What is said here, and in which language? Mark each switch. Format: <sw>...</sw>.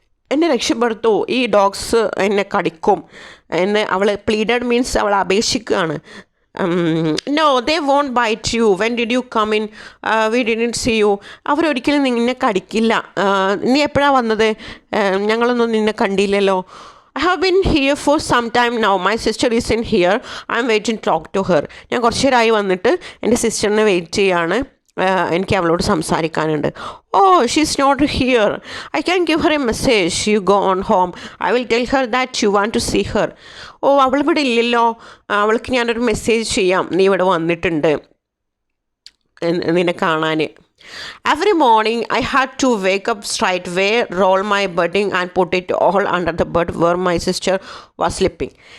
<ml>എന്നെ രക്ഷപ്പെടുത്തൂ, ഈ ഡോഗ്സ് എന്നെ കടിക്കും എന്ന് അവൾ പ്ലീഡഡ് മീൻസ് അവൾ അപേക്ഷിക്കുകയാണ്.</ml> <en>No they won't bite you, when did you come in, we didn't see you.</en> <ml>അവരൊരിക്കലും നിന്നെ കടിക്കില്ല. നീ എപ്പോഴാണ് വന്നത്, ഞങ്ങളൊന്നും നിന്നെ കണ്ടില്ലല്ലോ.</ml> <en>I have been here for some time now. My sister is in here. I am waiting to talk to her.</en> <ml>ഞാൻ കുറച്ച് നേരമായി വന്നിട്ട് എൻ്റെ സിസ്റ്ററിനെ വെയിറ്റ് ചെയ്യാണ്. എനിക്ക് അവളോട് സംസാരിക്കാനുണ്ട്.</ml> <en>Oh she's not here, I can give her a message, you go on home, I will tell her that you want to see her.</en> <ml>ഓ അവളിവിടെ ഇല്ലല്ലോ, അവൾക്ക് ഞാനൊരു മെസ്സേജ് ചെയ്യാം, നീ ഇവിടെ വന്നിട്ടുണ്ട് നിന്നെ കാണാൻ.</ml> <en>Every morning I had to wake up straight away, roll my bedding and put it all under the bed where my sister was sleeping.</en>